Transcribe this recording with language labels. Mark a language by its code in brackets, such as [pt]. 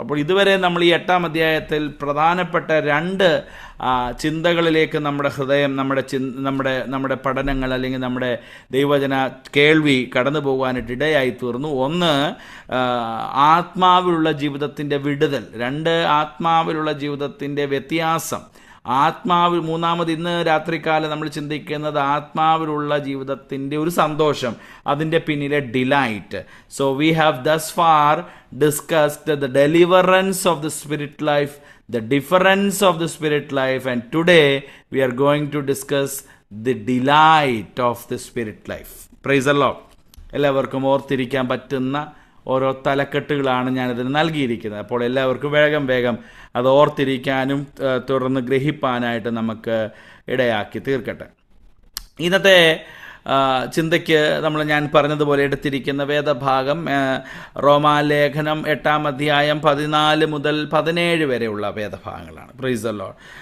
[ml] അപ്പോൾ ഇതുവരെ നമ്മൾ ഈ 8-ാം അധ്യായത്തിൽ പ്രധാനപ്പെട്ട 2 ചിന്തകളിലേക്ക് നമ്മുടെ ഹൃദയം, നമ്മുടെ പഠനങ്ങൾ അല്ലെങ്കിൽ നമ്മുടെ ദൈവവചന കേൾവി കടന്നു പോകാനായിട്ട് ഇടയായി തീർന്നു. ഒന്ന്, ആത്മാവിലുള്ള ജീവിതത്തിൻ്റെ വിടുതൽ. 2, ആത്മാവിലുള്ള ജീവിതത്തിൻ്റെ വ്യത്യാസം. മൂന്നാമത് ഇന്ന് രാത്രികാലം നമ്മൾ ചിന്തിക്കുന്നത് ആത്മാവിലുള്ള ജീവിതത്തിൻ്റെ ഒരു സന്തോഷം, അതിൻ്റെ പിന്നിലെ delight. [en] So we have thus far discussed the deliverance of the spirit life, the difference of the spirit life, and today we are going to discuss the delight of the spirit life. Praise the Lord. [ml] എല്ലാവർക്കും ഓർത്തിരിക്കാൻ പറ്റുന്ന ഓരോ തലക്കെട്ടുകളാണ് ഞാനിതിന് നൽകിയിരിക്കുന്നത്. അപ്പോൾ എല്ലാവർക്കും വേഗം അത് ഓർത്തിരിക്കാനും തുടർന്ന് ഗ്രഹിപ്പാനായിട്ട് നമുക്ക് ഇടയാക്കി തീർക്കട്ടെ. ഇന്നത്തെ ചിന്തയ്ക്ക് ഞാൻ പറഞ്ഞതുപോലെ എടുത്തിരിക്കുന്ന വേദഭാഗം റോമാലേഖനം 8-ാം അധ്യായം 14 മുതൽ 17 വരെയുള്ള വേദഭാഗങ്ങളാണ്. [en] Praise the Lord.